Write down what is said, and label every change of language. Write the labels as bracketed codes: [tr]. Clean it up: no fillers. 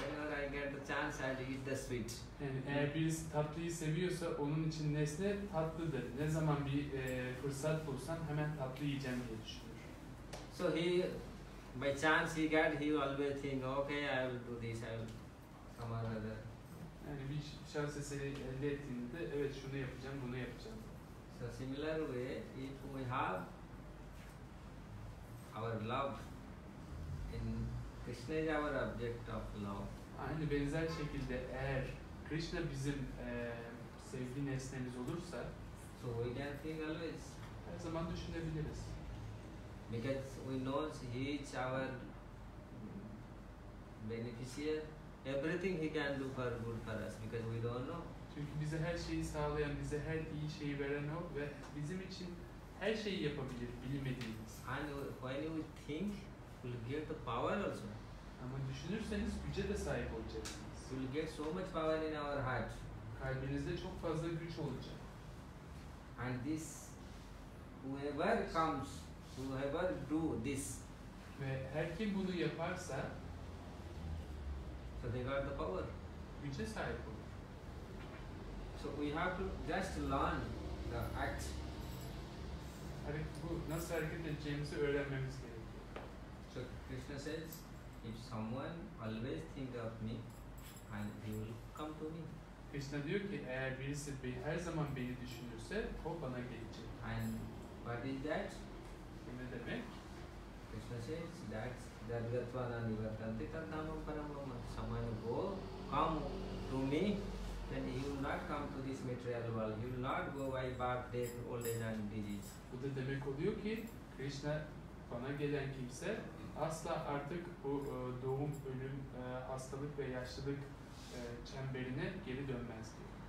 [en] Whenever I get the chance, I'll eat the sweet. [tr] Yani eğer birisi tatlıyı seviyorsa onun için nesne tatlıdır. Ne zaman bir fırsat bulsan hemen tatlı yiyeceğim diye düşünür. [en] So by chance he will always think, okay, I will do this, I will some other. [tr] Yani bir şans eseri elde ettiğinde evet şunu yapacağım, bunu yapacağım. [en] So similar way, if we have our love, in Krishna is our object of love. [tr] Aynı benzer şekilde eğer Krishna bizim sevgi nesnemiz olursa, [en] so we can think always. [tr] Her zaman düşünebiliriz. [en] Because we know he is our beneficiary. Everything he can do for good for us because we don't know. [tr] Çünkü bize her şeyi sağlayan, bize her iyi şeyi veren o ve bizim için her şeyi yapabilir bilmediğimiz. [en] And when you think, you will get the power also. [tr] Ama düşünürseniz güce de sahip olacaksınız. [en] You will get so much power in our heart. [tr] Kalbinizde çok fazla güç olacak. [en] And this, whoever comes, whoever do this, [tr] ve her kim bunu yaparsa [en] so they got the power. [tr] Güce sahip olur. [en] So we have to just learn the act. [tr] Bu nasıl hareket edeceğimizi öğrenmemiz gerekiyor. [en] So Krishna says, if someone always think of me, and he will come to me. [tr] Krishna diyor ki eğer birisi her zaman beni düşünürse o bana gelecek. [en] And what is that? [tr] Bu ne demek? [en] Krishna says that [sa] Dargatva Nivartanti Tadnamam Paramama. [en] Someone come to me, then he will not come to this material world. He will not go by birth, death, old age and disease. [tr] Bu da demek oluyor ki Krishna bana gelen kimse asla artık bu doğum, ölüm, hastalık ve yaşlılık çemberine geri dönmez diyor.